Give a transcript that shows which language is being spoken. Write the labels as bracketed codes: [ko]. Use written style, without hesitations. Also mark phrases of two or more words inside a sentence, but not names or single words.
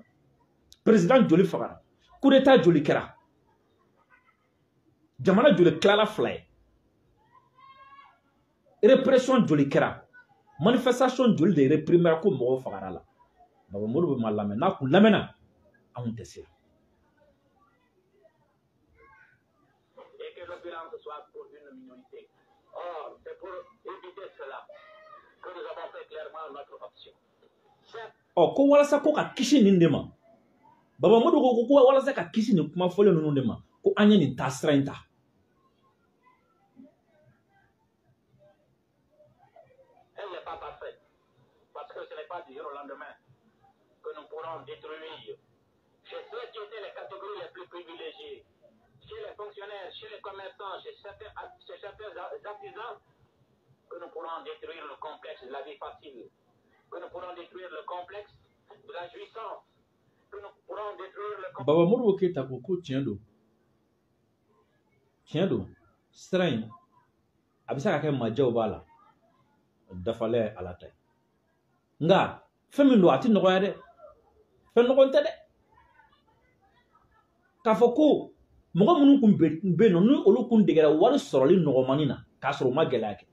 [bm] Président joli fagara? [fr] Coup d'état [bm] joli kɛra? Jamana joli tilala fila ye? Répression joli kɛra? Manifestation joli de réprimera ko mɔgɔw fagara la? Baba Modibo ma lamɛn, n'a kun lamɛnna, anw tɛ se. [fr] Et que l'opulence soit pour une minorité. Or, c'est pour éviter cela que nous avons fait clairement notre option. [bm] Oh, ko walasa ko ka kisi nin de ma. Baba Modou ko walasa ka kisi ni kuma fɔlen ninnu de ma. Ko an ye nin taasira in ta. [fr] Elle n'est pas parfaite. Parce que ce n'est pas du jour au lendemain que nous pourrons détruire chez ceux qui étaient les catégories les plus privilégiées, chez les fonctionnaires, chez les commerçants, chez certains artisans, que nous pourrons détruire le complexe de la vie facile, que nous pourrons détruire le complexe de la jouissance, que nous pourrons détruire le complexe. [bm] Baba Modou Keita ko tiɲɛ don. Tiɲɛ don. Sira in a bɛ se ka kɛ majɛw b'a la. Dafalen ala ta. Nga fɛn min don a tɛ nɔgɔya dɛ. Fɛn nɔgɔn tɛ dɛ. K'a fɔ ko mɔgɔ minnu kun bɛ yen nɔ ni olu kun degera wari sɔrɔli nɔgɔmani na k'a sɔrɔ u ma gɛlɛya kɛ.